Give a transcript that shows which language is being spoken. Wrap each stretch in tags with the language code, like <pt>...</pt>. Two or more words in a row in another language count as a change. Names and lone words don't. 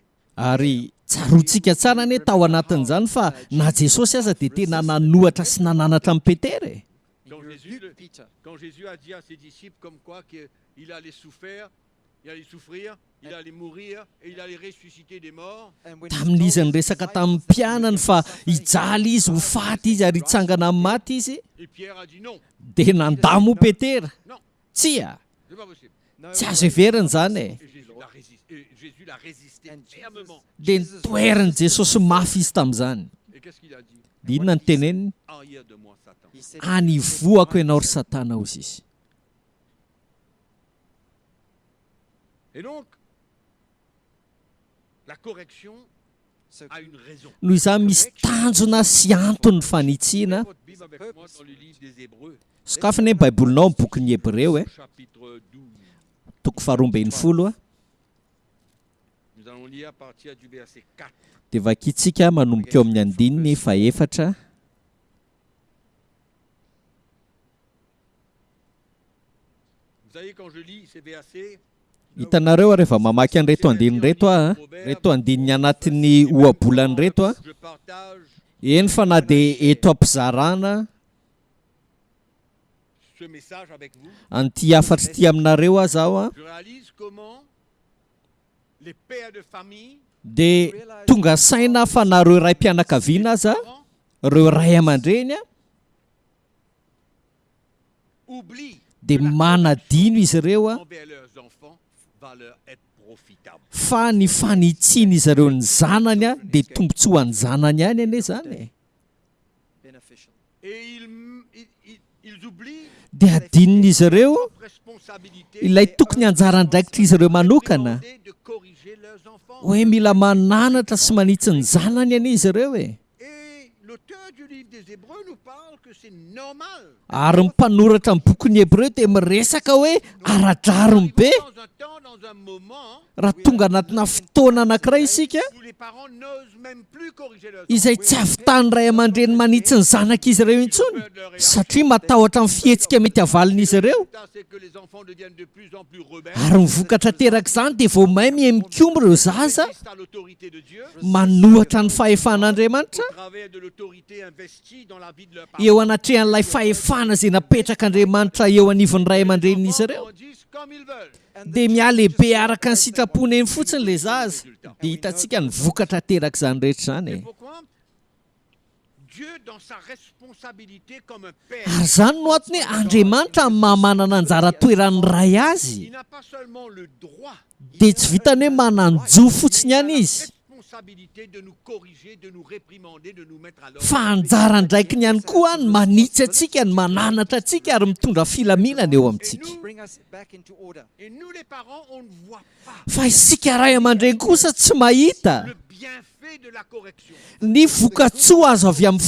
<mg>Ary tsarotsika tsara ane tao anatin'izany fa na Jesosy aza dia tena nanohatra sy nananatra amin'ny Petera.</mg> <fr>Quand</fr> <en>he</en> <fr>Jésus,</fr> <en>rebuked Peter.</en> <fr>quand Jésus a dit à ses disciples comme quoi qu'il allait souffrir, il allait mourir et il allait ressusciter des morts,</fr> <en>And when he</en> <mg>Tamin'izy</mg> <en>told</en> <mg>ny</mg> <en>his</en> <mg>resaka</mg> <en>disciples</en> <mg>tamin'ny</mg> <en>that he</en> <mg>mpianany</mg> <en>would</en> <mg>fa</mg> <en>suffer,</en> <mg>hijaly izy ho faty izy ary hitsangana amin'ny maty izy</mg> <fr>et Pierre a dit non,</fr> <mg>dia nandamo Petera.</mg> <fr>non,</fr> <mg>Tsy a,</mg> <fr>c'est pas possible.</fr> <en>no,</en> <mg>tsy azo heverina zany e.</mg> <fr>Et Jésus l'a résisté</fr> <en>And</en> <fr>fermement.</fr> <mg>Dia nitoerany Jesosy mafy izy tamin'izany.</mg> <fr>Et qu'est-ce qu'il a dit?</fr> <mg>Dia inona ny teneniny?</mg> <fr>Arrière de moi, Satan.</fr> <en>he said,</en> <mg>Anivoako ianao ry Satana hozy izy.</mg> <fr>Et donc, la correction</fr> <en>so</en> <fr>a une raison.</fr> <mg>Noho izany misy tanjona sy antony fanitsiana.</mg> <fr>Votre Bible avec moi dans le livre des Hébreux,</fr> <mg>Sokafana ny Baibolinao amin'ny bokin'ny Hebreo</mg> <fr>chapitre 12.</fr> <mg>toko faharoa ambin'ny folo</mg> <fr>Nous allons lire à partir du verset 4.</fr> <mg>dia vakitsika manomboka eo amin'ny andininy faefatra.</mg> <fr>Vous savez, quand je lis ces versets,</fr> <mg>Hitanareo rehefa mamaky an'ireto andininy reto reto andininy anatin'ny ohabolany reto</mg> <fr>je partage</fr> <mg>eny fa na dia eto am-pizarana</mg> <fr>ce message avec vous.</fr> <mg>anty afatry ty aminareo zaho</mg> <fr>Je réalise comment les pères de famille,</fr> <mg>dia tonga saina fa nareo ray mpianakaviana aza</mg> <fr>parents,</fr> <mg>reo ray aman-dreny</mg> <fr>oublient</fr> <mg>dia</mg> <fr>que la</fr> <mg>manadino izy ireo</mg> <fr>correction envers leurs enfants va leur être profitable.</fr> <mg>fa ny fanitsiana izy ireo ny zanany dia tombotsoa ny zanany ihany ane zany</mg> <en>beneficial.</en> <fr>Et Ils oublient</fr> <mg>dia adinina izy ireo</mg> <fr>leur responsabilité</fr> <mg>ilay tokony anjaran-draikitra izy ireo manokana</mg> <fr>de corriger leurs enfants.</fr> <mg>hoe mila mananatra sy manitsy ny zanany any izy ireo e.</mg> <fr>Et l'auteur du livre des Hébreux nous parle que c'est normal.</fr> <mg>Ary ny mpanoratra ny bokin'ny Hebreo dia miresaka hoe aradrarony be</mg> <fr>Dans un temps, dans un moment</fr> <mg>raha tonga anatina fotoana anankiray isika</mg> <fr>où les parents n'osent même plus corriger leurs</fr> <mg>izay</mg> <fr>enfants.</fr> <mg>tsy ahavitany ray aman-dreny manitsy ny zanak'izy ireo intsony satria matahotra amin'ny fihetsika mety havalin'izy ireo.</mg> <fr>Le résultat, c'est que les enfants deviennent de plus en plus rebelles.</fr> <mg>Ary mivokatra terak'izany dia vao mahay mihemikomo ireo zaza</mg> <fr>Résistent à l'autorité de Dieu</fr> <mg>manohatra ny fahefan'Andriamanitra</mg> <fr>au travers de l'autorité investie dans la vie de leurs parents.</fr> <mg>eo anatrehan'ilay fahefana izay napetrak'Andriamanitra eo anivon'ny ray aman-drenin'izy</mg> <fr>Les</fr> <mg>ireo</mg> <fr>enfants grandissent comme ils veulent.</fr> <mg>dia mialehibe araka ny sitrapony eny fotsiny le zaza dia hitantsika ny vokatra terak'izany rehetra zany</mg> <fr>Et e. pourquoi Dieu, dans sa responsabilité comme un père,</fr> <mg>Ary zany no antony hoe Andriamanitra amin'ny mahamanana anjara toeran'ny ray</mg> <fr>il</fr> <mg>azy</mg> <fr>n'a pas seulement le droit,</fr> <mg>dia tsy vitany hoe mananjo fotsiny</mg> <fr>il a</fr> <mg>ihany</mg> <fr>la</fr> <mg>izy</mg> <fr>responsabilité de nous corriger, de nous réprimander, de nous mettre à l'ordre.</fr> <mg>fa anjarandraikiny ihany koa ny manitsy antsika ny mananatra antsika ary mitondra filaminana eo amintsika.</mg> <en>Bring us back into order.</en> <fr>Et nous, les parents, on ne voit pas</fr> <mg>Fa isika ray aman-dreny kosa tsy mahita</mg> <fr>le bienfait de la correction,</fr> <mg>ny vokatsoa azo avy amin'ny</mg>